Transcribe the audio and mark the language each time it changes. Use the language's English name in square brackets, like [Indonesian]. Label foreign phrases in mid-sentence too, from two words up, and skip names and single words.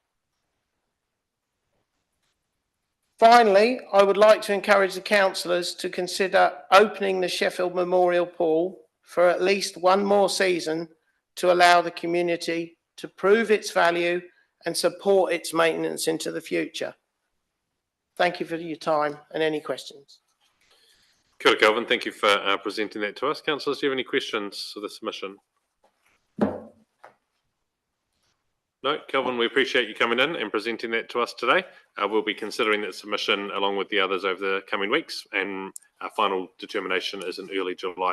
[English] Finally, I would like to encourage the councillors to consider opening the Sheffield Memorial Pool for at least one more season to allow the community to prove its value and support its maintenance into the future. Thank you for your time and any questions. [Māori] Kia ora, Kelvin. [English] Thank you for presenting that to us. Councillors, do you have any questions for the submission? No, Kelvin, we appreciate you coming in and presenting that to us today. We'll be considering that submission along with the others over the coming weeks, and our final determination is in early July.